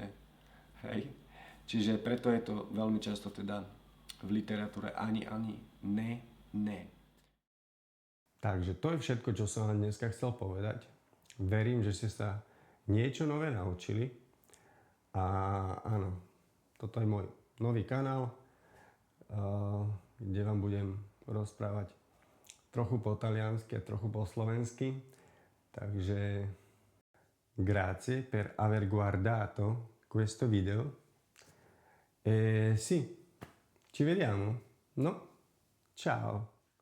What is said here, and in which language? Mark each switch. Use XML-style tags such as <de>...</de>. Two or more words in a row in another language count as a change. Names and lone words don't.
<sk>Hej, čiže preto je to veľmi často teda v literatúre ani, ne, ne. Takže to je všetko, čo som vám dneska chcel povedať. Verím, že ste sa niečo nové naučili. A áno, toto je môj nový kanál, kde vám budem rozprávať trochu po taliansky a trochu po slovensky.</sk> <it>Takže grazie per aver guardato questo video. E sì, ci vediamo, no? Ciao!</it>